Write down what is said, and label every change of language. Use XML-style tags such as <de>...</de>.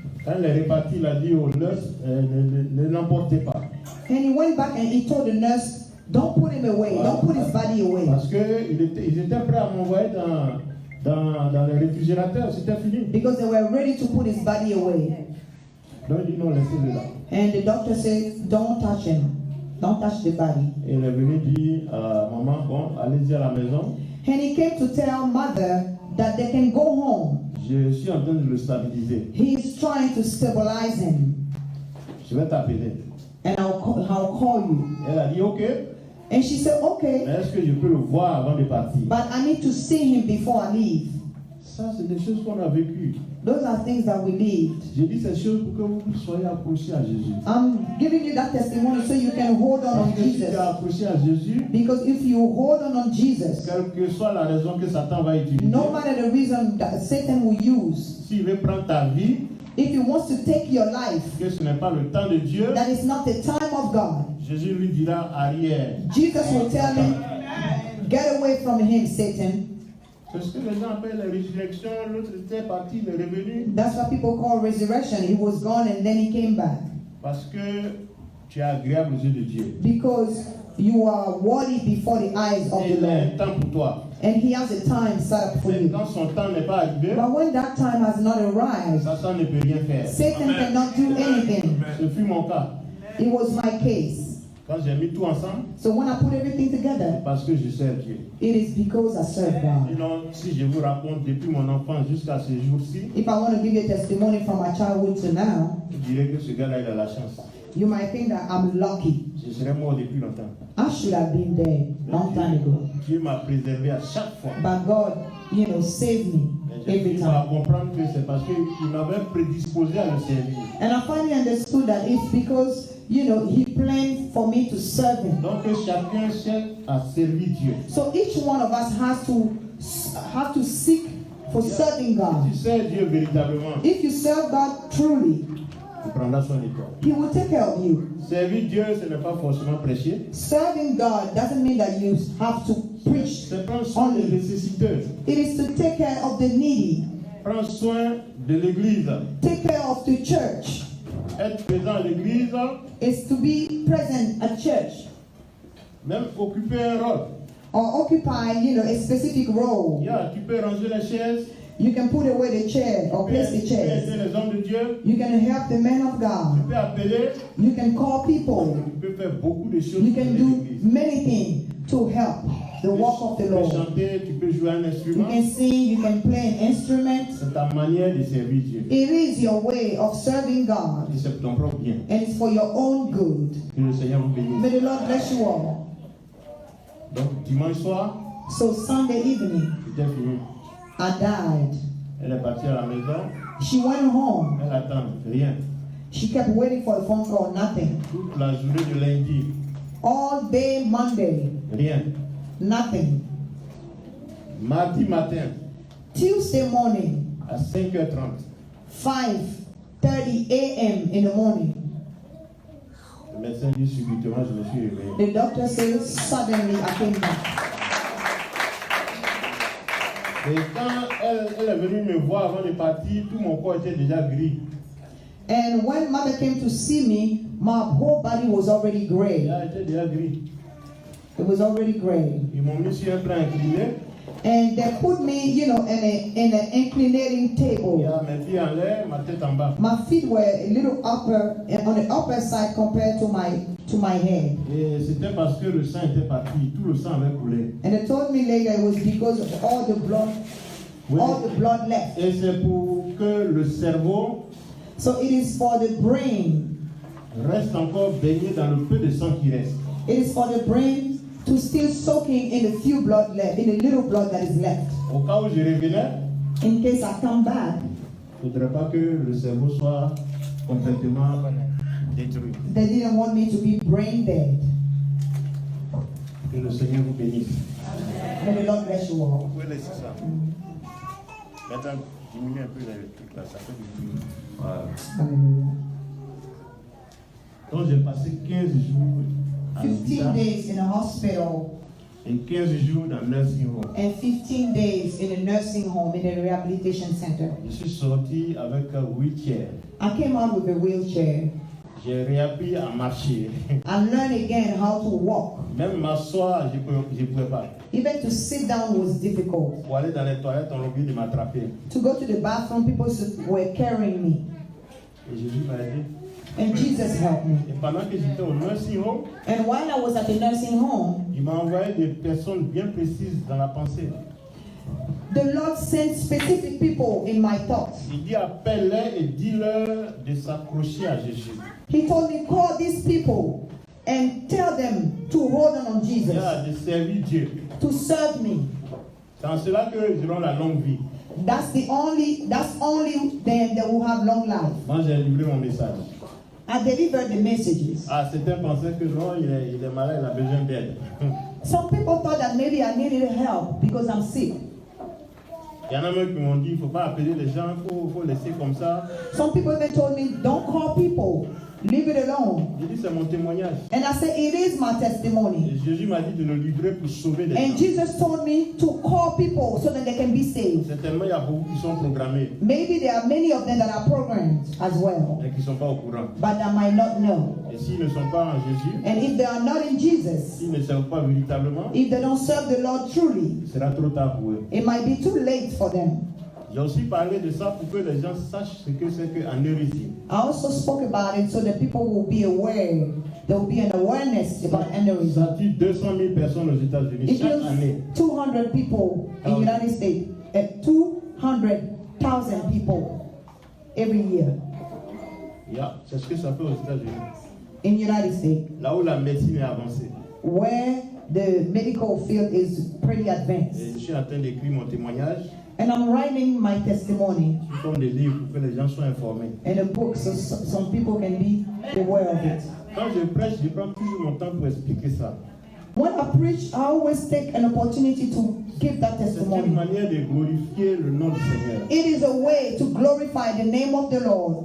<fr>Quand il est réparti, il a dit aux nurses, ne l'emportez pas.</fr> <en>And he went back and he told the nurse, don't put him away. Don't put his body away.</en> <fr>Parce qu'ils étaient prêts à m'envoyer dans les réfrigérateurs, c'était fini.</fr> <en>Because they were ready to put his body away.</en> <fr>Donc il dit non, laissez-le là.</fr> <en>And the doctor said, don't touch him. Don't touch the body.</en> <fr>Et il est venu dire à maman, bon, allez-y à la maison.</fr> <en>And he came to tell mother that they can go home.</en> <fr>Je suis en train de le stabiliser.</fr> <en>He's trying to stabilize him.</en> <fr>Je vais t'appeler.</fr> <en>And I'll call you.</en> <fr>Elle a dit ok,</fr> <en>And she said, okay,</en> <fr>mais est-ce que je peux le voir avant de partir?</fr> <en>but I need to see him before I leave.</en> <fr>Ça, c'est des choses qu'on a vécues.</fr> <en>Those are things that we lived.</en> <fr>J'ai dit ces choses pour que vous soyez accrochés à Jésus.</fr> <en>I'm giving you that testimony so you can hold on</en> <fr>Parce que si tu</fr> <en>Jesus.</en> <fr>es accroché à Jésus,</fr> <en>Because if you hold on Jesus,</en> <fr>quelle que soit la raison que Satan va utiliser,</fr> <en>no matter the reason that Satan will use,</en> <fr>s'il veut prendre ta vie,</fr> <en>if he wants to take your life,</en> <fr>que ce n'est pas le temps de Dieu,</fr> <en>that is not the time of God.</en> <fr>Jésus lui dira arrière.</fr> <en>Jesus will tell him, get away from him, Satan.</en> <fr>C'est ce que les gens appellent la résurrection. L'autre était parti, il est revenu.</fr> <en>That's what people call resurrection. He was gone and then he came back.</en> <fr>Parce que tu es agréable aux yeux de Dieu.</fr> <en>Because you are worthy before the eyes of</en> <fr>Et</fr> <en>the</en> <fr>il a un</fr> <en>Lord.</en> <fr>temps pour toi.</fr> <en>And he has a time set up for</en> <fr>Mais</fr> <en>you.</en> <fr>quand son temps n'est pas arrivé,</fr> <en>But when that time has not arrived,</en> <fr>Satan ne peut rien faire.</fr> <en>Satan cannot do anything.</en> <fr>Ce fut mon cas.</fr> <en>It was my case.</en> <fr>Quand j'ai mis tout ensemble,</fr> <en>So when I put everything together,</en> <fr>parce que je sers Dieu.</fr> <en>it is because I serve God.</en> <fr>Sinon, si je vous raconte depuis mon enfance jusqu'à ce jour-ci,</fr> <en>If I want to give you a testimony from my childhood to now,</en> <fr>je dirais que ce gars-là, il a la chance.</fr> <en>you might think that I'm lucky.</en> <fr>Je serais mort depuis longtemps.</fr> <en>I should have been dead long time ago.</en> <fr>Dieu m'a préservé à chaque fois.</fr> <en>But God, saved me</en> <fr>Et j'ai</fr> <en>every</en> <fr>fini par</fr> <en>time.</en> <fr>comprendre que c'est parce qu'il m'avait prédisposé à le servir.</fr> <en>And I finally understood that it's because, He planned for me to serve Him.</en> <fr>Donc que chacun cherche à servir Dieu.</fr> <en>So each one of us has to seek for serving God.</en> <fr>Si tu sers Dieu véritablement,</fr> <en>If you serve God truly,</en> <fr>il prendra soin de toi.</fr> <en>He will take care of you.</en> <fr>Servir Dieu, ce n'est pas forcément prêcher.</fr> <en>Serving God doesn't mean that you have to preach.</en> <fr>C'est prendre soin des</fr> <en>only.</en> <fr>nécessiteux.</fr> <en>It is to take care of the needy,</en> <fr>Prendre soin de l'église.</fr> <en>take care of the church.</en> <fr>Être présent à l'église,</fr> <en>It's to be present at church</en> <fr>même occuper un rôle.</fr> <en>or occupy, a specific role.</en> <fr>Yeah, tu peux ranger les chaises.</fr> <en>You can put away the chair or</en> <fr>Tu peux</fr> <en>place the chairs.</en> <fr>aider les hommes de Dieu.</fr> <en>You can help the men of</en> <fr>Tu</fr> <en>God.</en> <fr>peux appeler.</fr> <en>You can call people.</en> <fr>Tu peux faire beaucoup de choses</fr> <en>You</en> <fr>pour</fr> <en>can</en> <fr>aider</fr> <en>do</en> <fr>l'église.</fr> <en>many things to help the work of</en> <fr>Tu</fr> <en>the</en> <fr>peux</fr> <en>Lord.</en> <fr>chanter, tu peux jouer un</fr> <en>You</en> <fr>instrument.</fr> <en>can sing, you can play an instrument.</en> <fr>C'est ta manière de servir Dieu.</fr> <en>It is your way of serving God,</en> <fr>Et c'est pour ton propre bien.</fr> <en>and it's for your own good.</en> <fr>Que le Seigneur vous bénisse.</fr> <en>May the Lord bless you all.</en> <fr>Donc dimanche soir,</fr> <en>So Sunday evening,</en> <fr>c'était fini.</fr> <en>I died.</en> <fr>Elle est partie à la maison.</fr> <en>She went home.</en> <fr>Elle attend, rien.</fr> <en>She kept waiting for a phone call, nothing.</en> <fr>Toute la journée de lundi,</fr> <en>All day Monday,</en> <fr>rien.</fr> <en>nothing.</en> <fr>Mardi matin,</fr> <en>Tuesday morning,</en> <fr>à 5h30,</fr> <en>5:30 a.m. in the morning,</en> <fr>Le médecin dit subitement, je me suis réveillé.</fr> <en>The doctor says, suddenly I came back.</en> <fr>Et quand elle est venue me voir avant de partir, tout mon corps était déjà gris.</fr> <en>And when mother came to see me, my whole body was already gray.</en> <fr>Elle était déjà gris.</fr> <en>It was already gray.</en> <fr>Ils m'ont mis sur un plan incliné.</fr> <en>And they put me, in an inclinating</en> <fr>Il y</fr> <en>table.</en> <fr>a mes pieds en l'air, ma tête en bas.</fr> <en>My feet were a little upper, on the upper side compared to my head.</en> <fr>Et c'était parce que le sang était parti, tout le sang avait coulé.</fr> <en>And they told me later it was because of all the blood left.</en> <fr>Et c'est pour que le cerveau</fr> <en>So it is for the brain.</en> <fr>reste encore baigné dans le peu de sang qui reste.</fr> <en>It is for the brain to still soaking in the few blood left, in the little blood that is left.</en> <fr>Au cas où je revenais,</fr> <en>In case I come back,</en> <fr>il ne faudrait pas que le cerveau soit complètement détruit.</fr> <en>they didn't want me to be brain dead.</en> <fr>Que le Seigneur vous bénisse.</fr> <en>May the Lord bless you all.</en> <fr>Vous pouvez laisser ça. Maintenant, diminue un peu le truc là, ça fait du bruit. Voilà. Hallelujah. Donc j'ai passé 15 jours à</fr> <en>15</en> <fr>l'hôpital</fr> <en>days in a hospital</en> <fr>et 15 jours dans le nursing home.</fr> <en>and 15 days in a nursing home in a rehabilitation center.</en> <fr>Je suis sorti avec un wheelchair.</fr> <en>I came out with a wheelchair.</en> <fr>J'ai réappris à marcher.</fr> <en>I learned again how to walk.</en> <fr>Même m'asseoir, je ne pouvais pas.</fr> <en>Even to sit down was difficult.</en> <fr>Pour aller dans les toilettes, on a oublié de m'attraper.</fr> <en>To go to the bathroom, people were carrying me.</en> <fr>Et Jésus m'a aidé.</fr> <en>And Jesus helped me.</en> <fr>Et pendant que j'étais au nursing home,</fr> <en>And while I was at the nursing home,</en> <fr>il m'a envoyé des personnes bien précises dans la pensée.</fr> <en>the Lord sent specific people in my thoughts.</en> <fr>Il dit appelle-les et dis-leur de s'accrocher à Jésus.</fr> <en>He told me, call these people and tell them to hold on Jesus,</en> <fr>De servir Dieu.</fr> <en>to serve me.</en> <fr>C'est en cela qu'ils auront la longue vie.</fr> <en>That's only then they will have long life.</en> <fr>Moi, j'ai livré mon message.</fr> <en>I delivered the messages.</en> <fr>Certains pensaient que non, il est malade, il a besoin d'aide.</fr> <en>Some people thought that maybe I needed help because I'm sick.</en> <fr>Il y en a même qui m'ont dit, il ne faut pas appeler les gens, il faut laisser comme ça.</fr> <en>Some people even told me, don't call people, leave it alone.</en> <fr>J'ai dit, c'est mon témoignage.</fr> <en>And I said, it is my testimony.</en> <fr>Et Jésus m'a dit de le livrer pour sauver des</fr> <en>And</en> <fr>gens.</fr> <en>Jesus told me to call people so that they can be saved.</en> <fr>Certainement, il y a beaucoup qui sont programmés</fr> <en>Maybe there are many of them that are programmed as well,</en> <fr>et qui ne sont pas au courant.</fr> <en>but that might not know.</en> <fr>Et s'ils ne sont pas en Jésus,</fr> <en>And if they are not in Jesus,</en> <fr>s'ils ne servent pas véritablement,</fr> <en>if they don't serve the Lord truly,</en> <fr>il sera trop tard pour eux.</fr> <en>it might be too late for them.</en> <fr>J'ai aussi parlé de ça pour que les gens sachent ce que c'est qu'un hérésie.</fr> <en>I also spoke about it so that people will be aware. There will be an awareness about aneurysm.</en> <fr>Ça tue 200 000 personnes aux États-Unis</fr> <en>It</en> <fr>chaque</fr> <en>kills</en> <fr>année.</fr> <en>200 people in the United States. 200,000 people every year</en> <fr>C'est ce que ça fait aux États-Unis.</fr> <en>in the United States,</en> <fr>Là où la médecine est avancée.</fr> <en>where the medical field is pretty</en> <fr>Et</fr> <en>advanced.</en> <fr>je suis en train d'écrire mon témoignage.</fr> <en>And I'm writing my testimony</en> <fr>C'est comme des livres pour que les gens soient informés.</fr> <en>in a book so some people can be aware of it.</en> <fr>Quand je prêche, je prends toujours mon temps pour expliquer ça.</fr> <en>When I preach, I always take an opportunity to give that</en> <fr>C'est une</fr> <en>testimony.</en> <fr>manière de glorifier le nom du Seigneur.</fr> <en>It is a way to glorify the name of the Lord,</en>